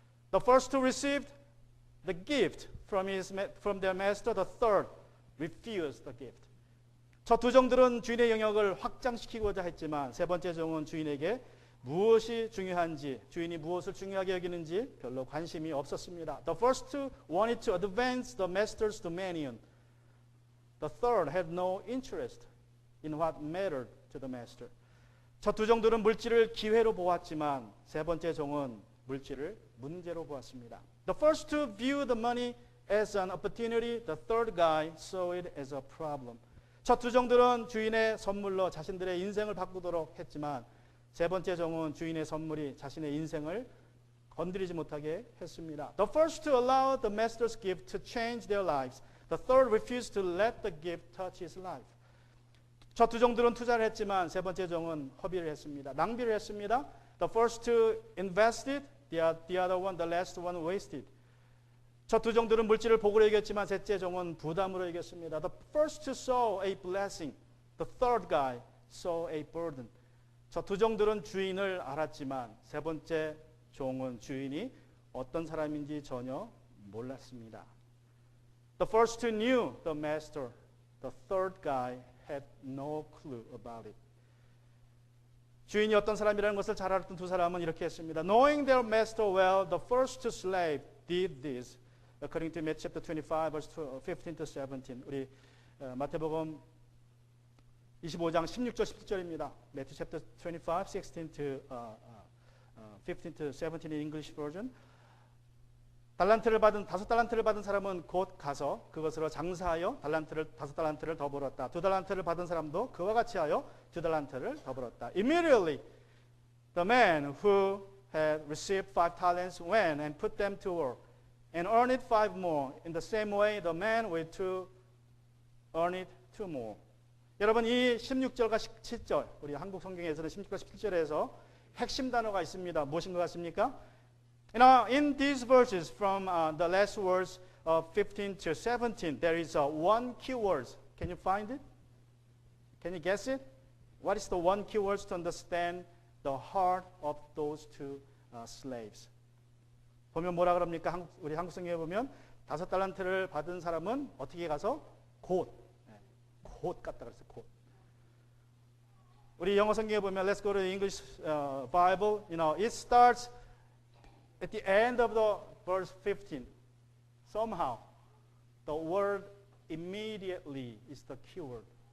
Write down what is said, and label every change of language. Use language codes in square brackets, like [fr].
[en] The first two received the gift from their master. The third refused the gift. [ko] 첫 두 종들은 주인의 영역을 확장시키고자 했지만 세 번째 종은 주인에게 무엇이 중요한지, 주인이 무엇을 중요하게 여기는지 별로 관심이 없었습니다. [en] The first two wanted to advance the master's dominion. The third had no interest in what mattered to the master. [ko] 첫 두 종들은 물질을 기회로 보았지만 세 번째 종은 물질을 문제로 보았습니다. [en] The first two viewed the money as an opportunity. The third guy saw it as a problem. [ko] 첫 두 종들은 주인의 선물로 자신들의 인생을 바꾸도록 했지만 세 번째 종은 주인의 선물이 자신의 인생을 건드리지 못하게 했습니다. [en] The first two allowed the master's gift to change their lives. The third refused to let the gift touch his life. [ko] 첫 두 종들은 투자를 했지만 세 번째 종은 허비를 했습니다. 낭비를 했습니다. [en] The first two invested, the other one, the last one wasted. [ko] 첫 두 종들은 물질을 복으로 여겼지만 셋째 종은 부담으로 여겼습니다. [en] The first two saw a blessing. The third guy saw a burden. [ko] 첫 두 종들은 주인을 알았지만 세 번째 종은 주인이 어떤 사람인지 전혀 몰랐습니다. [en] The first two knew the master. The third guy had no clue about it. [ko] 주인이 어떤 사람이라는 것을 잘 알았던 두 사람은 이렇게 했습니다. [en] Knowing their master well, the first two slaves did this. According to Matthew chapter 25, verse 15 to 17. [ko] 우리 마태복음 25장 16절 17절입니다. [en] Matthew chapter 25, 16 to 15 to 17 in English version. [ko] 다섯 달란트를 받은 사람은 곧 가서 그것으로 장사하여 다섯 달란트를 더 벌었다. 2달란트를 받은 사람도 그와 같이 하여 2달란트를 더 벌었다. [en] Immediately, the man who had received 5 talents went and put them to work and earned 5 more. In the same way, the man with 2 earned 2 more. [ko] 여러분, 이 16절과 17절, 우리 한국 성경에서는 16절과 17절에서 핵심 단어가 있습니다. 무엇인 것 같습니까? [en] In these verses from the last words of 15 to 17, there is one key word. Can you find it? Can you guess it? What is the one key word to understand the heart of those two slaves? [ko] 보면 뭐라 그럽니까? 우리 한국 성경에 보면 5 달란트를 받은 사람은 어떻게 가서 곧 갔다 그랬어요. 곧. 우리 영어 성경에 보면 [en] Let's go to the English Bible. It starts at the end of the verse 15. Somehow, the word immediately is the key word.